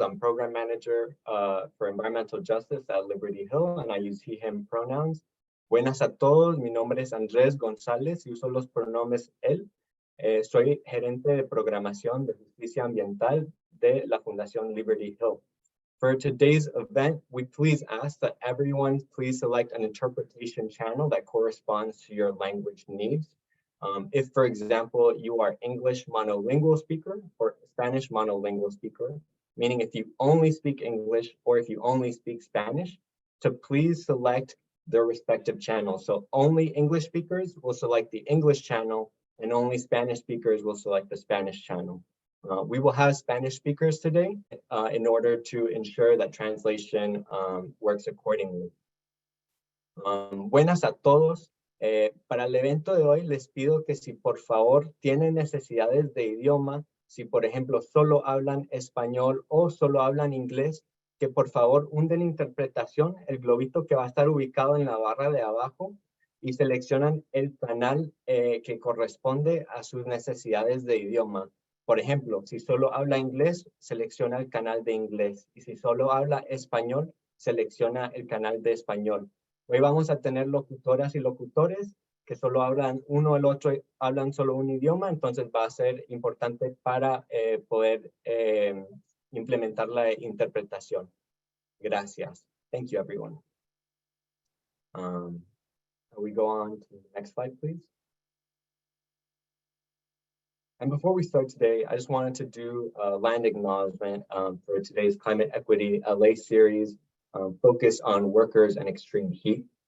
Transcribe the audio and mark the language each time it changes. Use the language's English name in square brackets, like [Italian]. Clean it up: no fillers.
[English] I'm Program Manager for Environmental Justice at Liberty Hill, and I use he, him pronouns. [Spanish] Buenas a todos. Mi nombre es Andrés González y uso los pronombres él. Soy gerente de programación de justicia ambiental de la Fundación Liberty Hill. [English] For today's event, we please ask that everyone please select an interpretation channel that corresponds to your language needs. If, for example, you are English monolingual speaker or Spanish monolingual speaker, meaning if you only speak English or if you only speak Spanish, to please select their respective channels. So only English speakers will select the English channel and only Spanish speakers will select the Spanish channel. We will have Spanish speakers today in order to ensure that translation works accordingly. [Spanish] Buenas a todos. Para el evento de hoy les pido que si por favor tienen necesidades de idioma, si por ejemplo solo hablan español o solo hablan inglés, que por favor hunden interpretación, el globito que va a estar ubicado en la barra de abajo y seleccionan el canal que corresponde a sus necesidades de idioma. Por ejemplo, si solo habla inglés, selecciona el canal de inglés. Y si solo habla español, selecciona el canal de español. Hoy vamos a tener locutoras y locutores que solo hablan uno o el otro, hablan solo un idioma, entonces va a ser importante para poder implementar la interpretación. [English] Gracias. Thank you, everyone. We go on to the next slide, please. And before we start today, I just wanted to do a land acknowledgement for today's Climate Equity LA series focused on workers and extreme heat.